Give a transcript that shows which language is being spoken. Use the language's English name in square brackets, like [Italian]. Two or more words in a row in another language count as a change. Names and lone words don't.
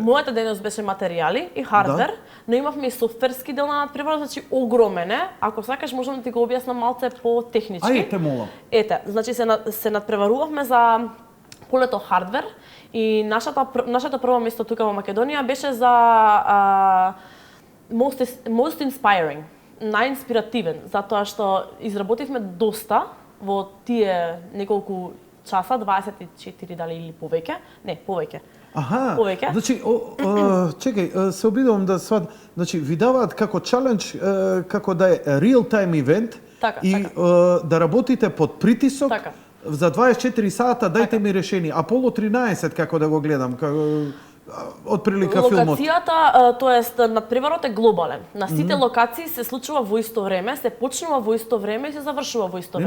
[Macedonian] Мојата дејност беше материјали и хардвер, но имавме и софтверски дел на надпреварот, значи огромен е. Ако сакаш можам да ти го објаснам малце по-технички. Ајде те молам. Ете, значи се надпреварувавме за полето хардвер и нашето прво место тука во Македонија беше за [English] most inspiring, [Macedonian] најинспиративен, затоа што изработивме доста во тие неколку часа, 24 дали или повеќе? Не, повеќе. Аха, повеќе. Значи, чекај, се обидувам да сват. Значи, ви даваат како чалендж, како да е [English] real time event [Macedonian] Така, и така. Да работите под притисок. Така. За 24 сата дајте ми решение. Аполо 13 како да го гледам, од прилика филмот. Локацијата, тоест надпреварот е глобален. На сите локации се случува во исто време, се почнува во исто време и се завршува во исто време.